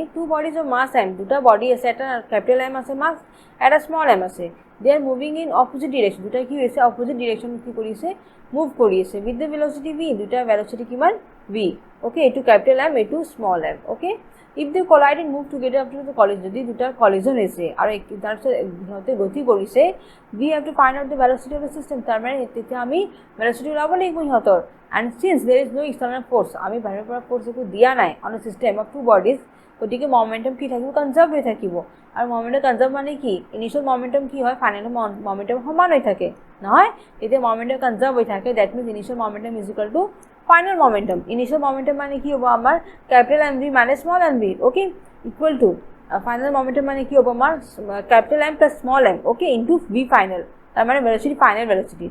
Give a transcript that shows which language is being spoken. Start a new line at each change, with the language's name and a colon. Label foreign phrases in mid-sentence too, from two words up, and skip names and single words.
English: two bodies of mass M,
Assamese: দুটা বডি আছে, এটা কেপিটেল M আছে মাছ, এটা স্মল m আছে,
English: they are moving in opposite direction,
Assamese: দুটা কি হৈছে, অপজিট ডিৰেকশ্যন কি কৰিছে, মুভ কৰি আছে,
English: with the velocity V,
Assamese: দুটা ভেলোচিটি কিমান, V, অ'কে। এইটো কেপিটেল M, এইটো স্মল m, অ'কে।
English: if they collide and move together after the collision,
Assamese: যদি দুটা কলিজন হৈছে আৰু তাৰপিছত সিহঁতে গতি কৰিছে,
English: we have to find out the velocity of the system,
Assamese: তাৰমানে তেতিয়া আমি ভেলোচিটি ওলাব লাগিব সিহঁতৰ।
English: and since there is no external force,
Assamese: আমি বাহিৰৰ পৰা ফ'ৰ্চ একো দিয়া নাই
English: on a system of two bodies,
Assamese: গতিকে মমেণ্টাম কি থাকিব, কনজাৰ্ভ হৈ থাকিব। আৰু মমেণ্টাম কনজাৰ্ভ মানে কি, ইনিচিয়েল মমেণ্টাম কি হয়, ফাইনেল মমেণ্টাম সমান হৈ থাকে, নহয়, তেতিয়া মমেণ্টাম কনজাৰ্ভ হৈ থাকে,
English: that means initial momentum is equal to final momentum.
Assamese: ইনিচিয়েল মমেণ্টাম মানে কি হ'ব আমাৰ, কেপিটেল MV মানে স্মল mv, অ'কে,
English: equal to final momentum
Assamese: মানে কি হ'ব আমাৰ, কেপিটেল M প্লাছ স্মল m, অ'কে, ইনটু V ফাইনেল, তাৰমানে ভেলোচিটি ফাইনেল ভেলোচিটি।